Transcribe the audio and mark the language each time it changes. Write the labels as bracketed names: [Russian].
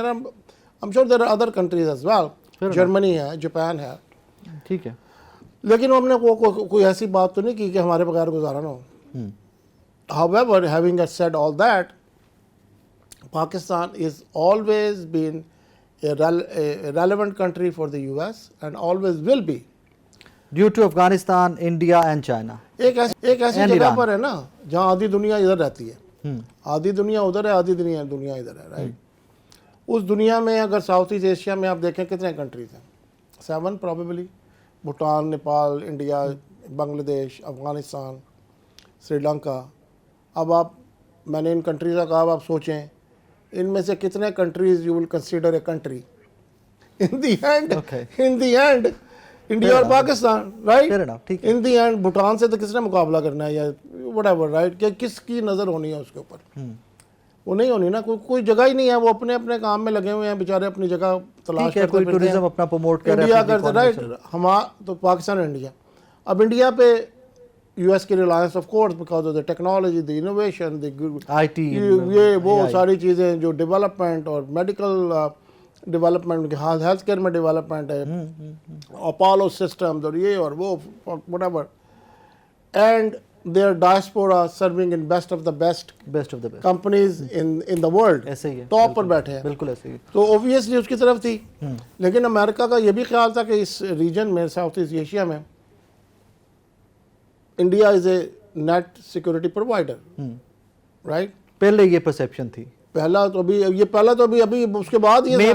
[English] دیر I'm sure there are other countries as well. [Urdu] Germany ہے, Japan ہے, ٹھیک ہے. لیکن ہم نے کوئی ایسی بات تو نہیں کی کہ ہمارے بغیر گزارا نہ ہو. [English] However, having said all that, Pakistan is always been a relevant country for the US and always will be. Due to Afghanistan, India and China. [Urdu] ایک ایسی جگہ پر ہے نا جہاں آدھی دنیا ادھر رہتی ہے, آدھی دنیا ادھر ہے, آدھی دنیا ادھر ہے, رائٹ. اس دنیا میں اگر ساؤتھ ایسٹ ایشیا میں آپ دیکھیں کتنے کنٹریز ہیں, 7 پرابیبلی. بھوٹان, نیپال, انڈیا, بنگلہ دیش, افغانستان, سری لنکا. اب میں نے ان کنٹریز کا کہا, آپ سوچیں ان میں سے کتنے countries [English] you will consider a country in the end [Urdu] India اور Pakistan, right. In the end Bhutan سے تو کس نے مقابلہ کرنا ہے, یا وٹ ایور, رائٹ, کہ کس کی نظر ہونی ہے اس کے اوپر. وہ نہیں ہونی نا, کوئی جگہ ہی نہیں ہے. وہ اپنے اپنے کام میں لگے ہوئے ہیں بیچارے, اپنی جگہ تلاش کرتے پھرتے ہیں, اپنا پروموٹ کر انڈیا کرتے, رائٹ. تو پاکستان اور انڈیا. اب انڈیا پہ یو ایس کی Reliance [English] of course because of the technology, the innovation, the IT, [Urdu] یہ وہ ساری چیزیں جو ڈیولپمنٹ اور میڈیکل ڈیولپمنٹ, ہیلتھ کیئر میں ڈیولپمنٹ ہے, اپولو سسٹمز اور یہ اور وہ what ever. [English] and their diaspora serving in best of the best companies in the world, [Urdu] ایسے ہی ہے, ٹاپ پر بیٹھے ہیں. بالکل ایسے ہی. تو اوبویسلی اس کی طرف تھی. لیکن امریکہ کا یہ بھی خیال تھا کہ اس ریجن میں, ساؤتھ ایسٹ ایشیا میں, [English] India is a net security provider, [Urdu] right. پہلے یہ پرسیپشن تھی, پہلا تو ابھی اس کے بعد یہ